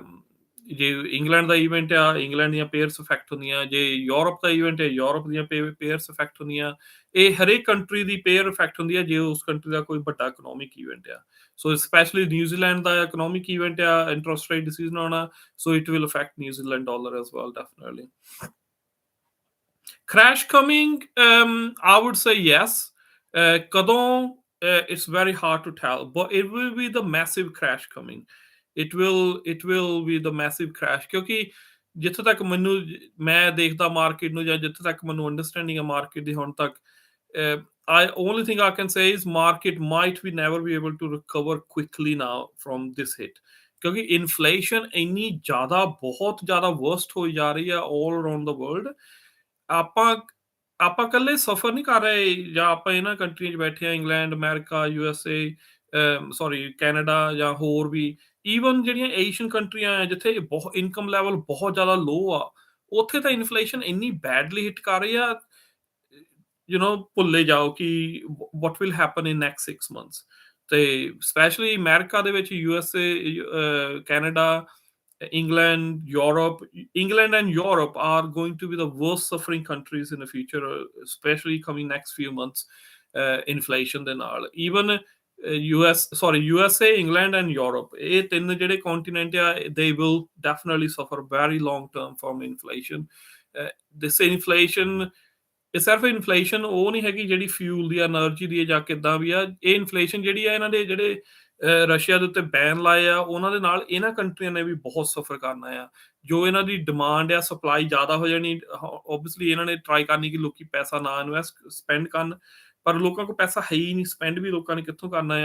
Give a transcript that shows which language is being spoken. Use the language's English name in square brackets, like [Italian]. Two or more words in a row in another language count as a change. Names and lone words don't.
[Punjabi] ਜੇ ਇੰਗਲੈਂਡ ਦਾ ਇਵੈਂਟ ਆ, ਇੰਗਲੈਂਡ ਦੀਆਂ [English] pairs effect [Punjabi] ਹੁੰਦੀਆਂ। ਜੇ ਯੂਰਪ ਦਾ ਇਵੈਂਟ ਹੈ, ਯੂਰਪ ਦੀਆਂ [English] pairs effect [Punjabi] ਹੁੰਦੀਆਂ। ਇਹ ਹਰੇਕ ਕੰਟਰੀ ਦੀ [English] pair effect [Punjabi] ਹੁੰਦੀ ਹੈ ਜੇ ਉਸ ਕੰਟਰੀ ਦਾ ਕੋਈ ਵੱਡਾ [English] economic event [Punjabi] ਆ। [English] So specially New Zealand ਦਾ economic event ਆ, interest rate decision ਆਉਣਾ, so it will affect New Zealand dollar as well, definitely. Crash coming, I would say yes. Kਦੋਂ, it's very hard to tell, but it will be the massive crash coming. It will be the massive crash, [Punjabi] ਕਿਉਂਕਿ ਜਿੱਥੇ ਤੱਕ ਮੈਨੂੰ, ਮੈਂ ਦੇਖਦਾ ਮਾਰਕੀਟ ਨੂੰ, ਜਾਂ ਜਿੱਥੇ ਤੱਕ ਮੈਨੂੰ ਅੰਡਰਸਟੈਂਡਿੰਗ ਹੈ ਮਾਰਕੀਟ ਦੀ ਹੁਣ ਤੱਕ, [English] only thing I can say is market might be never be able to recover quickly now from this hit, [Punjabi] ਕਿਉਂਕਿ ਇਨਫਲੇਸ਼ਨ ਇੰਨੀ ਜ਼ਿਆਦਾ, ਬਹੁਤ ਜ਼ਿਆਦਾ ਵਰਸਟ ਹੋਈ ਜਾ ਰਹੀ ਹੈ [English] all around the world. [Punjabi] ਆਪਾਂ ਇਕੱਲੇ ਸਫਰ ਨਹੀਂ ਕਰ ਰਹੇ, ਜਾਂ ਆਪਾਂ ਇਹਨਾਂ ਕੰਟਰੀਆਂ 'ਚ ਬੈਠੇ ਆ, ਇੰਗਲੈਂਡ, ਅਮਰੀਕਾ, USA, ਸੌਰੀ ਕੈਨੇਡਾ, ਜਾਂ ਹੋਰ ਵੀ ਈਵਨ ਜਿਹੜੀਆਂ ਏਸ਼ੀਅਨ ਕੰਟਰੀਆਂ ਆ ਜਿੱਥੇ ਬਹੁਤ [English] income level [Punjabi] ਬਹੁਤ ਜ਼ਿਆਦਾ ਲੋ ਆ, ਉੱਥੇ ਤਾਂ ਇਨਫਲੇਸ਼ਨ ਇੰਨੀ [English] badly hit [Punjabi] ਕਰ ਰਹੀ ਆ, ਭੁੱਲੇ ਜਾਓ ਕਿ [English] what will happen in next 6 months. [Punjabi] ਤੇ ਸਪੈਸ਼ਲੀ ਅਮਰੀਕਾ ਦੇ ਵਿੱਚ USA, ਕੈਨੇਡਾ, [English] England, Europe, England and Europe are going to be the worst suffering countries in the future, especially coming next few months. Inflation [Punjabi] ਦੇ ਨਾਲ [English] even USA, England and Europe, [Punjabi] ਇਹ ਤਿੰਨ ਜਿਹੜੇ continent ਆ, [English] they will definitely suffer very long term from inflation. This inflation, [Punjabi] ਇਹ ਸਿਰਫ ਇਨਫਲੇਸ਼ਨ ਉਹ ਨਹੀਂ ਹੈਗੀ ਜਿਹੜੀ ਫਿਊਲ ਦੀ, એનર્ਜੀ ਦੀ ਜਾਂ ਕਿੱਦਾਂ ਵੀ ਆ। ਇਹ ਇਨਫਲੇਸ਼ਨ ਜਿਹੜੀ ਆ, ਇਹਨਾਂ ਦੇ ਜਿਹੜੇ ਰਸ਼ੀਆ ਦੇ ਉੱਤੇ ਬੈਨ ਲਾਏ ਆ, ਉਹਨਾਂ ਦੇ ਨਾਲ ਇਹਨਾਂ ਕੰਟਰੀਆਂ ਨੇ ਵੀ ਬਹੁਤ ਸਫਰ ਕਰਨਾ ਆ। ਜੋ ਇਹਨਾਂ ਦੀ ਡਿਮਾਂਡ ਆ, ਸਪਲਾਈ ਜ਼ਿਆਦਾ ਹੋ ਜਾਣੀ, ਓਬਵੀਅਸਲੀ ਇਹਨਾਂ ਨੇ ਟਰਾਈ ਕਰਨੀ ਕਿ ਲੋਕੀ ਪੈਸਾ ਨਾ ਸਪੈਂਡ ਕਰਨ, ਪਰ ਲੋਕਾਂ ਕੋਲ ਪੈਸਾ ਹੈ ਹੀ ਨਹੀਂ, ਸਪੈਂਡ ਵੀ ਲੋਕਾਂ ਨੇ ਕਿੱਥੋਂ ਕਰਨਾ ਆ।